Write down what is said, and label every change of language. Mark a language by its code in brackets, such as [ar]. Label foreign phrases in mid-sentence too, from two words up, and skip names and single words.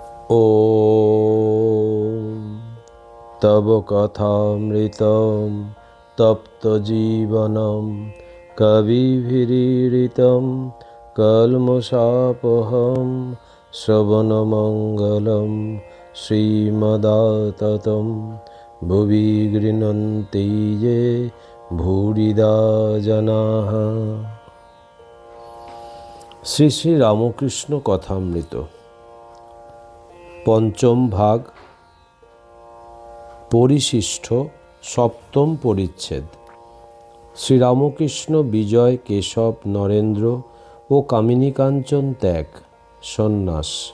[sa] ॐ तव कथामृतं तप्तजीवनं कविभिरीडितं कल्मषापहं श्रवणमङ्गलं श्रीमदाततं भुवि गृह्णन्ति ये भूरिदा जनाः। [bn] শ্রী শ্রী রামকৃষ্ণ কথামৃত পঞ্চম ভাগ, পরিশিষ্ট, সপ্তম পরিচ্ছেদ। শ্রীরামকৃষ্ণ বিজয়, কেশব, নরেন্দ্র ও কামিনীকাঞ্চন ত্যাগ, সন্ন্যাস।